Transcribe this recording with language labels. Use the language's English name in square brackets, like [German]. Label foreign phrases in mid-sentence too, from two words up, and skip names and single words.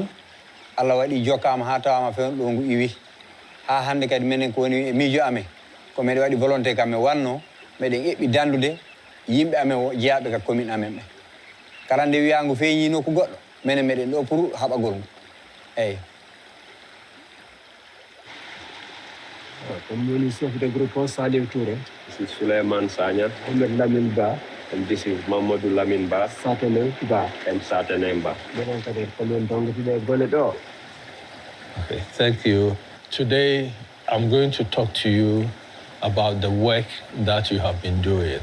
[Fula] Allah waɗi jokkama ha tawama fewn ɗo ngu iwi ha hande kadi minen ko woni e miijo amen ko meɗen waɗi volonté kam min wanno meɗen eɓɓi dandude yimɓe amen jeeyaɓe ka commune amen ɓe kala nde wiyangu feeñino ko goɗɗo minen meɗen ɗo pour haɓagol ngu eyyi [French] comme woni chef de groupe Saliou Touré. [English] This is Souleymane Sagna. Ahmed Lamine Ba. And this is Mamadou Lamine Ba. Satene Ba. And Satene Ba. Okay, thank you. Today, I'm going to talk to you about the work that you have been doing.